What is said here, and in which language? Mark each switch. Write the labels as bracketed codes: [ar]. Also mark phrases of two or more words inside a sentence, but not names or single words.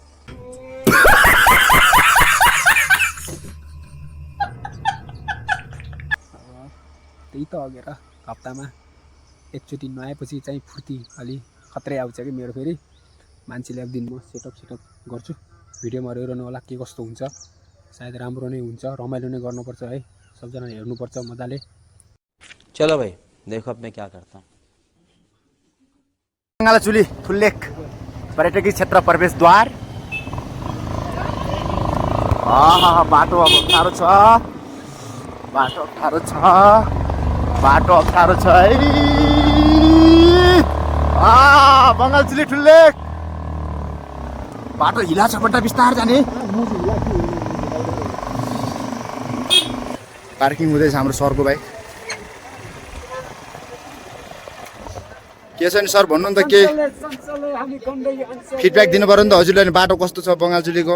[ne] त्यही त अगेर हप्तामा एकचोटि नुहाएपछि चाहिँ फुर्ती अलि खत्रै आउँछ कि मेरो फेरि मान्छेले एक दिन म सेटअप गर्छु भिडियोमा हेर्नु होला के कस्तो हुन्छ सायद राम्रो नै हुन्छ रमाइलो नै गर्नुपर्छ है सबजना हेर्नुपर्छ मजाले [hi] चलो भाई देखो अब मैं क्या करता हूँ [ne] रङ्गालाचुली फुल्लेक पर्यटकीय क्षेत्र प्रवेशद्वार बाटो अब अप्ठ्यारो छ बाटो अप्ठ्यारो छ है बङ्गालचुली ठुल्लेक बाटो हिला छ बड्डा बिस्तार जाने पार्किङ हुँदैछ हाम्रो सरको बाइक के छ नि सर भन्नु नि त के फिडब्याक दिनु पर्यो नि त हजुरले नि बाटो कस्तो छ बङ्गालचुलीको